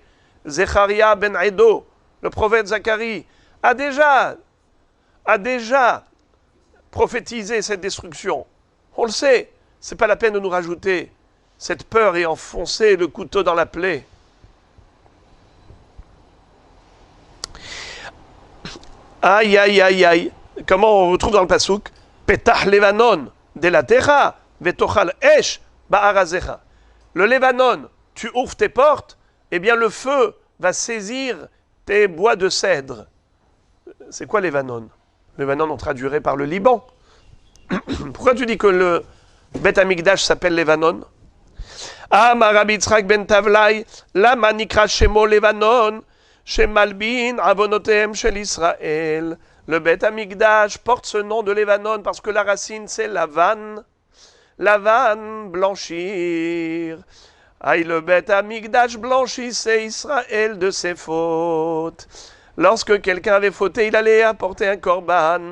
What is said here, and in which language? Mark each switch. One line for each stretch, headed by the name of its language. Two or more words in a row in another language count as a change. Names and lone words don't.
French: Zecharia ben Edo, le prophète Zacharie, a déjà prophétisé cette destruction. On le sait. C'est pas la peine de nous rajouter cette peur et enfoncer le couteau dans la plaie. Aïe, aïe, aïe, aïe. Comment on retrouve dans le pasouk?
Hebrew: פתח לבנון דלתיך ותאכל אש בארזיך.
French: Le Levanon, tu ouvres tes portes, eh bien le feu va saisir tes bois de cèdre. C'est quoi Levanon? Levanon, on traduirait par le Liban. Pourquoi tu dis que le Beth Amikdash s'appelle Levanon?
Hebrew: אמר רבי יצחק בן טבלאי למה נקרא שמו לבנון שמלבין עוונותיהם של ישראל.
French: Le Beth Amikdash porte ce nom de Levanon parce que la racine c'est Lavan. Lavan, blanchir. Aïe, le Beth Amikdash blanchissait Israël de ses fautes. Lorsque quelqu'un avait fauté, il allait apporter un korban.